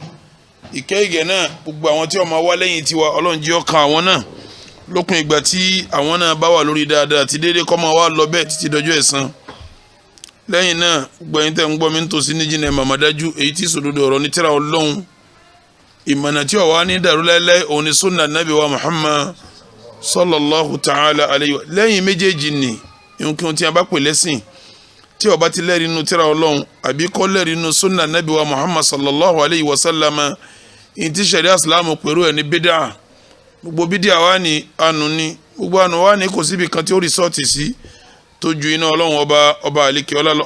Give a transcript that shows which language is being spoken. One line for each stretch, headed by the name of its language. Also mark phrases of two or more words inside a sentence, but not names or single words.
Yoruba: ìkẹ́ ìgẹ́ náà gbogbo àwọn tí ó máa wá lẹ́yìn tiwa, Ọlọ́run jẹ́ ọkàn àwọn náà lópin ìgbà tí àwọn náà bá wà lórí dáadáa àti déédéé, kó máa wá lọ bẹ́ẹ̀ títí dọjọ́ ẹ̀san. lẹ́yìn náà gbogbo ẹ̀yin tẹ́ ń gbọ́ mi nítòsí ní jìnnà màmádájú, èyí tí sòdodo ọ̀rọ̀ ní tírà Ọlọ́run, ìmọ̀nà tí ó wà ní dàrú láíláí, òun ni sunna Nábì wa Muhammad
Arabic: صلى الله تعالى عليه و.
Yoruba: lẹ́yìn méjèèjì ni nǹkan tí a bá pè lẹ́sìn tí ó bá ti lẹ́rìí nínú tírà Ọlọ́run àbí kò lẹ́rìí nínú sunna Nábì wa Muhammad
Arabic: صلى الله عليه وسلم,
Yoruba: ìyí tí ṣẹ̀ríà Ìsìlámù pẹ̀lú ẹ̀ ní bídà. gbogbo bídà wa ni ànú ni, gbogbo ànú wa ni kò síbi kan tí ó rìsọ́ọ̀tì sí tó ju iná Ọlọ́run ọba àlekè ọlá lọ.